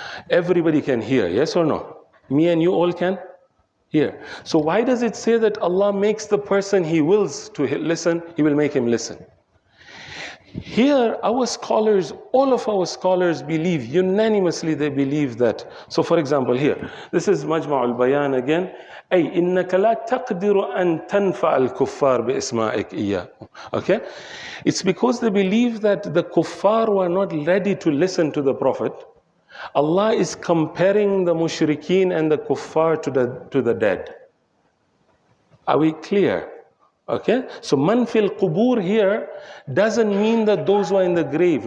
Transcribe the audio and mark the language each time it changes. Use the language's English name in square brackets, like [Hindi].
[English] Everybody can hear, yes or no? Me and you all can hear. So why does it say that Allah makes the person He wills to listen, He will make him listen? Here, our scholars, all of our scholars believe, unanimously they believe that. So for example, here, this is Majma'ul Bayan again. [Arabic] أي إنك لا تقدر أن تنفع الكفار بإسمائك إياه. [English] Okay? It's because they believe that the kuffar were not ready to listen to the Prophet. Allah is comparing the mushrikeen and the kuffar to the dead. Are we clear? Okay, so man fil qubur here doesn't mean that those who are in the grave.